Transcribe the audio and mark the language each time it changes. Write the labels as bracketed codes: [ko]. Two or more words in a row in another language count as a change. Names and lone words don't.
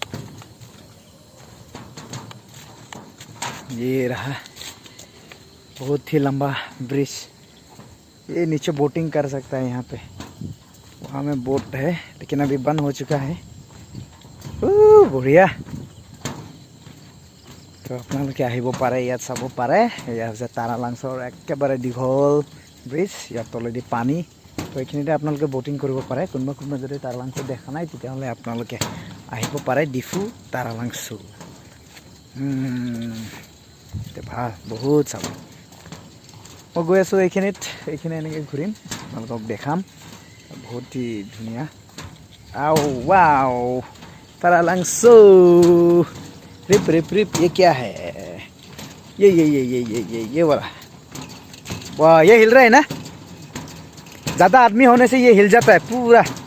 [hi] ये रहा बहुत ही लंबा ब्रिज। ये नीचे बोटिंग कर सकता है यहाँ पे। वहाँ में बोट है लेकिन अभी बंद हो चुका है। बढ़िया। तो [as] আপোনালোকে আহিব পাৰে, ইয়াত চাব পাৰে। এয়া হৈছে তাৰালাংছৰ একেবাৰে দীঘল ব্ৰিজ। ইয়াত তলেদি পানী। তো এইখিনিতে আপোনালোকে বটিং কৰিব পাৰে। কোনোবা যদি তাৰালাংছ দেখা নাই তেতিয়াহ'লে আপোনালোকে আহিব পাৰে ডিফু তাৰালাংছু। ভাল, বহুত চাব। মই গৈ আছোঁ এইখিনি এনেকৈ ঘূৰিম, আপোনালোকক দেখাম। [hi] बहुत ही धुनिया। आओ वाओ तारालांगसो। रिप रिप रिप। ये क्या है? ये वाला। वाह, ये हिल रहा है ना। ज़्यादा आदमी होने से ये हिल जाता है पूरा।